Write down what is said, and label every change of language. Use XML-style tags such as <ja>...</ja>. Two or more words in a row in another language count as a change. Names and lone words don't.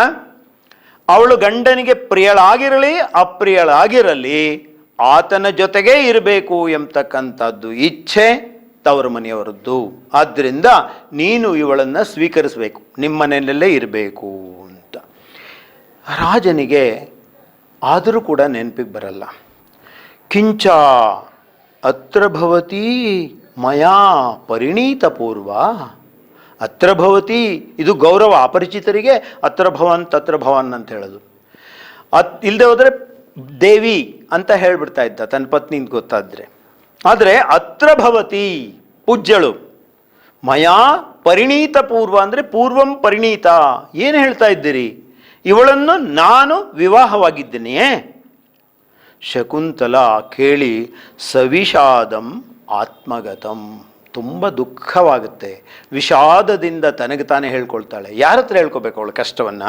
<kn>ಅವಳು ಗಂಡನಿಗೆ ಪ್ರಿಯಳಾಗಿರಲಿ ಅಪ್ರಿಯಳಾಗಿರಲಿ ಆತನ ಜೊತೆಗೇ ಇರಬೇಕು ಎಂಬತಕ್ಕಂಥದ್ದು ಇಚ್ಛೆ ತವರು ಮನೆಯವರದ್ದು. ಆದ್ದರಿಂದ ನೀನು ಇವಳನ್ನು ಸ್ವೀಕರಿಸಬೇಕು, ನಿಮ್ಮ ಮನೆಯಲ್ಲೇ ಇರಬೇಕು ಅಂತ. ರಾಜನಿಗೆ ಆದರೂ ಕೂಡ ನೆನಪಿಗೆ ಬರಲ್ಲ.</kn> <sa>ಕಿಂಚ ಅತ್ರ ಭವತಿ ಮಯಾ ಪರಿಣೀತ ಪೂರ್ವ, ಅತ್ರ ಭವತಿ</sa> <kn>ಇದು ಗೌರವ, ಅಪರಿಚಿತರಿಗೆ</kn> <sa>ಅತ್ರ ಭವನ್ ತತ್ರ ಭವನ್</sa> <kn>ಅಂತ ಹೇಳೋದು. ಇಲ್ಲದೆ ಹೋದರೆ ದೇವಿ ಅಂತ ಹೇಳ್ಬಿಡ್ತಾ ಇದ್ದ ತನ್ನ ಪತ್ನಿಂದ ಗೊತ್ತಾದರೆ. ಆದರೆ</kn> <sa>ಅತ್ರ ಭವತಿ</sa> <kn>ಪೂಜ್ಯಳು,</kn> <sa>ಮಯಾ ಪರಿಣೀತ ಪೂರ್ವ</sa> <kn>ಅಂದರೆ</kn> <sa>ಪೂರ್ವಂ ಪರಿಣೀತ,</sa> <kn>ಏನು ಹೇಳ್ತಾ ಇದ್ದೀರಿ, ಇವಳನ್ನು ನಾನು ವಿವಾಹವಾಗಿದ್ದೇನೆಯೇ. ಶಕುಂತಲ ಕೇಳಿ</kn> <sa>ಸವಿಷಾದಂ ಆತ್ಮಗತಂ,</sa> <kn>ತುಂಬ ದುಃಖವಾಗುತ್ತೆ. ವಿಷಾದದಿಂದ ತನಗೆ ತಾನೇ ಹೇಳ್ಕೊಳ್ತಾಳೆ. ಯಾರ ಹತ್ರ ಹೇಳ್ಕೊಬೇಕು ಅವಳು ಕಷ್ಟವನ್ನು?</kn>